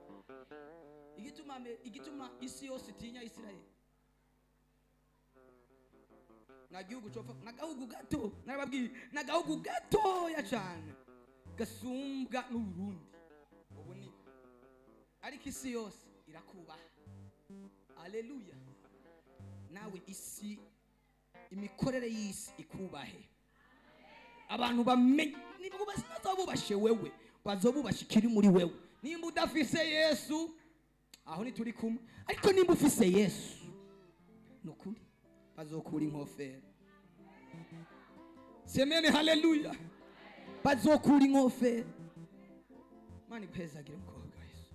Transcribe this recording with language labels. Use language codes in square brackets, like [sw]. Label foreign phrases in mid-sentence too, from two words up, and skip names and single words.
[rn] Igituma isi yose itinya Isirayeli, nagihugu copfa, nagahugu gato, narababwiye nagahugu gato ya cyane gasumbwa n'u Burundi. Ubu ni ariko isi yose irakubaha. Haleluya. Nawe isi, imikorere y'isi ikubahe. Abantu bamenye nibwo bazobubashe wewe, bazobubashe kiri muri wewe. Nimba udafise Yesu, aho ni turi kumwe. Ariko nimba ufise Yesu, nukuri bazokura inkofero. Semene haleluya. Bazokura inkofero. Mani guhezagire mukobwa Yesu.